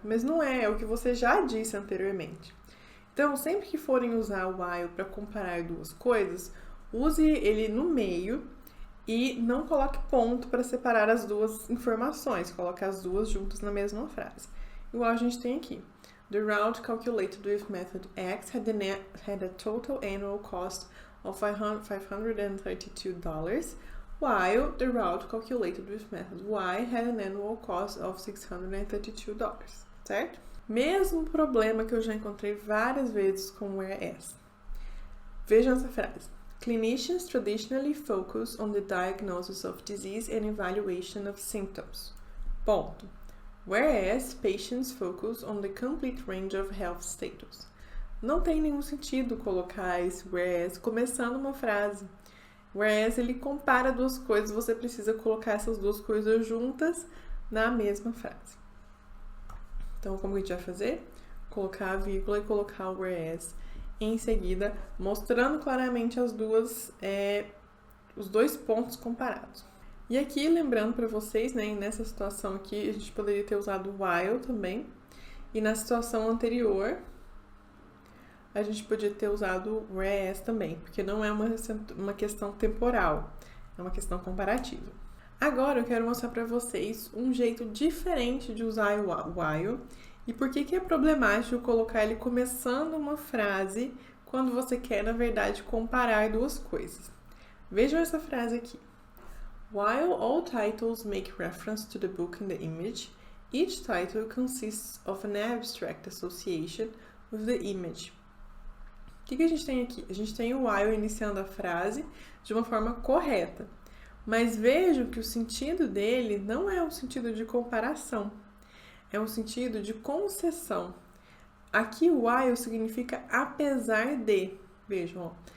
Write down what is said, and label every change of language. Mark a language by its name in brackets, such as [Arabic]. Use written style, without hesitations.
[Portuguese] Mas não é o que você já disse anteriormente. Então, sempre que forem usar o while para comparar duas coisas, use ele no meio e não coloque ponto para separar as duas informações, coloque as duas juntas na mesma frase. Igual a gente tem aqui. [English] The route calculated with method X had a total annual cost of $532, while the route calculated with method Y had an annual cost of $632, [Portuguese] certo? Mesmo problema que eu já encontrei várias vezes com whereas. Vejam essa frase. [English] Clinicians traditionally focus on the diagnosis of disease and evaluation of symptoms. [Portuguese] Ponto. [English] Whereas patients focus on the complete range of health status. [Portuguese] Não tem nenhum sentido colocar esse whereas começando uma frase. Whereas ele compara duas coisas, você precisa colocar essas duas coisas juntas na mesma frase. Então, como a gente vai fazer? Colocar a vírgula e colocar o whereas em seguida, mostrando claramente os dois pontos comparados. E aqui, lembrando para vocês, né, nessa situação aqui, a gente poderia ter usado while também. E na situação anterior, a gente podia ter usado whereas também, porque não é uma questão temporal, é uma questão comparativa. Agora eu quero mostrar para vocês um jeito diferente de usar o while e por que é problemático colocar ele começando uma frase quando você quer, na verdade, comparar duas coisas. Vejam essa frase aqui. [English] While all titles make reference to the book in the image, each title consists of an abstract association with the image. [Portuguese] O que a gente tem aqui? A gente tem o while iniciando a frase de uma forma correta, mas vejam que o sentido dele não é um sentido de comparação, é um sentido de concessão. Aqui o while significa apesar de. Vejam, ó.